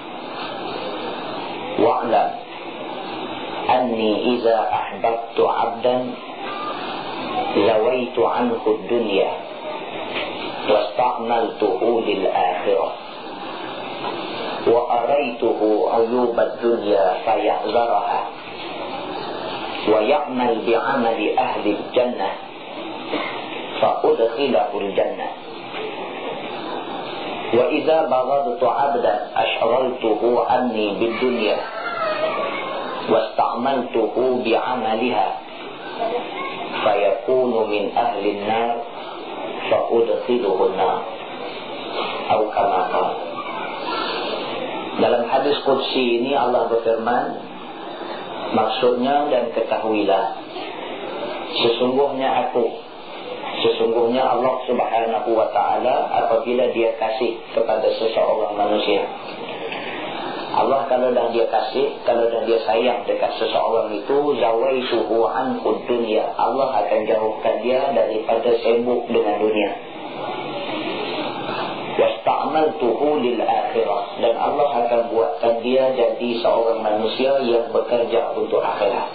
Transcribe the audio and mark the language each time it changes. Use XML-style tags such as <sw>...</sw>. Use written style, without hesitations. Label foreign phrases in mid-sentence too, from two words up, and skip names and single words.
<ar>واعلم أني إذا أحببت عبدا زويت عنه الدنيا واستعملته للآخرة وأريته عيوب الدنيا فيحذرها ويعمل بعمل أهل الجنة فأدخله الجنة وإذا أبغضت عبدا أشغلته عني بالدنيا واستعملته بعملها فيكون من أهل النار فأدخله النار atau كما قال.</ar> <ms>Dalam hadis qudsi ini Allah berfirman, maksudnya, dan ketahuilah, sesungguhnya Allah</ms> <ar>سبحانه وتعالى</ar> <ms>apabila dia kasih kepada seseorang manusia, Allah kalau dah dia kasih, kalau dah dia sayang dekat seseorang itu,</ms> <ar>زويته عنه دنيا,</ar> <ms>Allah akan jauhkan dia daripada sibuk dengan dunia.</ms> <ar>واستعملته للآخرة,</ar> <ms>dan Allah akan buatkan dia jadi seorang manusia yang bekerja untuk akhirat.</ms>